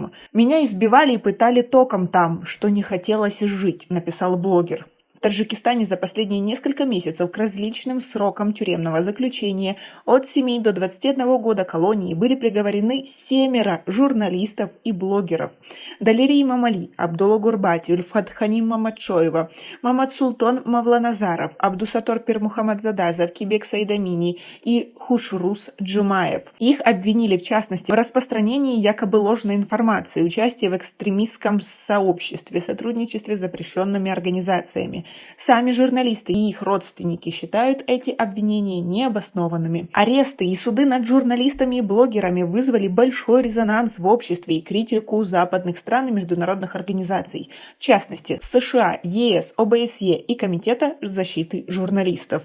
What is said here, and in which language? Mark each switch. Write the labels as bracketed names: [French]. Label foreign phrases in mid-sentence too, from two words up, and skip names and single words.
[Russian] «Меня избивали и пытали током там, что не хотелось жить», написал блогер. В Таджикистане за последние несколько месяцев к различным срокам тюремного заключения от 7 до 21 года колонии были приговорены 7 журналистов и блогеров. Далери Эмомали, Абдулло Гурбати, Ульфат Ханим Мамадшоева, Мамад Султан Мавланазаров, Абдусатор Пирмухаммадзада, Завкибек Саидамини и Хушрус Джумаев. Их обвинили в частности в распространении якобы ложной информации, участии в экстремистском сообществе, сотрудничестве с запрещенными организациями. Сами журналисты и их родственники считают эти обвинения необоснованными. Аресты и суды над журналистами и блогерами вызвали большой резонанс в обществе и критику западных стран и международных организаций, в частности США, ЕС, ОБСЕ и Комитета защиты журналистов.